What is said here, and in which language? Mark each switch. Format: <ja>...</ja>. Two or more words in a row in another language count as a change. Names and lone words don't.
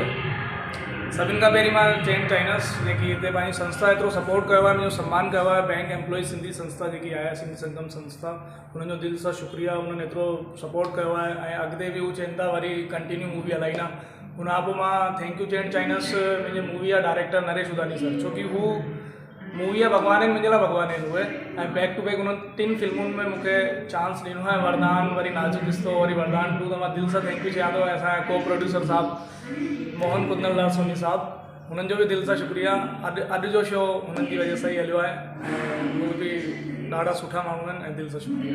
<sd>सभिनि खां पहिरीं मां चवणु चाहींदुसि जेकी हिते पंहिंजी संस्था एतिरो सपोर्ट कयो आहे, मुंहिंजो सम्मान कयो आहे,</sd> <en>bank employ</en> <sd>सिंधी संस्था जेकी आहे, सिंधी संगम संस्था, हुननि जो दिलि सां शुक्रिया। उन्हनि एतिरो सपोर्ट कयो आहे ऐं अॻिते बि हू चवनि था वरी</sd> <en>continue movie</en> <sd>हलाईंदा। हुनखां पोइ मां</sd> <en>thank you</en> <sd>चवणु चाहींदुसि मुंहिंजे मूवी जा डायरेक्टर नरेश उदानी सर, छोकी हू मूवी जा भॻवान आहिनि, मुंहिंजे लाइ भॻवान आहिनि उहे। ऐं</sd> <en>back to back</en> <sd>उन्हनि 3 फिल्मुनि में मूंखे चांस ॾिनो आहे, वरदान, वरी नाज़ुक रिश्तो, वरी वरदान 2। त मां दिलि सां</sd> <en>thank you</en> <sd>चवां थो। असांजा को प्रोड्यूसर साहब मोहन कुंदनलाल सोनी साहब, हुननि जो बि दिलि सां शुक्रिया। अॼु जो शो हुननि जी वजह सां ई हलियो आहे ऐं उहे बि ॾाढा सुठा माण्हू आहिनि ऐं दिलि सां शुक्रिया।</sd>